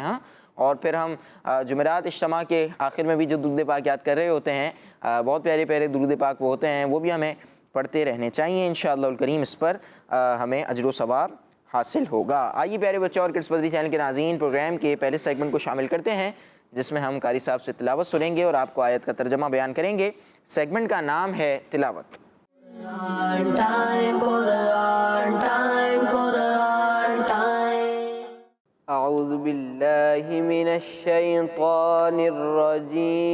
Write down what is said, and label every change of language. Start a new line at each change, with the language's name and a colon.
Hindi: हाँ, और फिर हम जुमेरात इज्तिमा के आखिर में भी जो दुरूद पाक याद कर रहे होते हैं, बहुत प्यारे प्यारे दुरूद पाक वो होते हैं, वो भी हमें पढ़ते रहने चाहिए। इंशाअल्लाह करीम इस पर हमें अजर व सवाब हासिल होगा। आइए प्यारे बच्चों और किड्स मदरी चैनल के नाज़रीन, प्रोग्राम के पहले सेगमेंट को शामिल करते हैं जिसमें हम कारी साहब से तिलावत सुनेंगे और आपको आयत का तर्जमा बयान करेंगे। सेगमेंट का नाम है तिलावत।
English: Quran time, Quran time, Quran time.
Arabic: अऊज़ु बिल्लाहि मिनश शैतानिर रजीम।